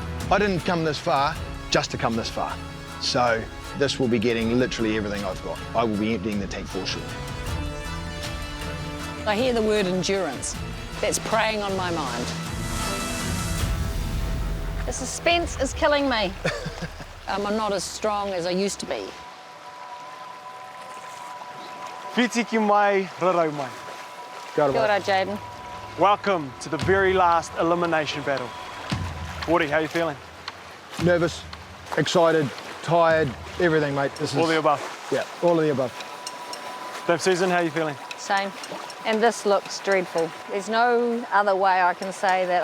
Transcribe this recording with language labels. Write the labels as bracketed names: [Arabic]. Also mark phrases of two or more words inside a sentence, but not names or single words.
[English] I didn't come this far just to come this far. So this will be getting literally everything I've got. I will be emptying the tank for sure. I hear the word endurance. That's preying on my mind. The suspense is killing me. I'm not as strong as I used to be. [Māori] Whiti ki mai, rarau mai. Kia ora, Jaden. [English] Welcome to the very last elimination battle. Woody, how are you feeling? Nervous, excited, tired, everything, mate. This is All the above. Yeah, all of the above. Dame Susan, how are you feeling? Same. And this looks dreadful. There's no other way I can say that.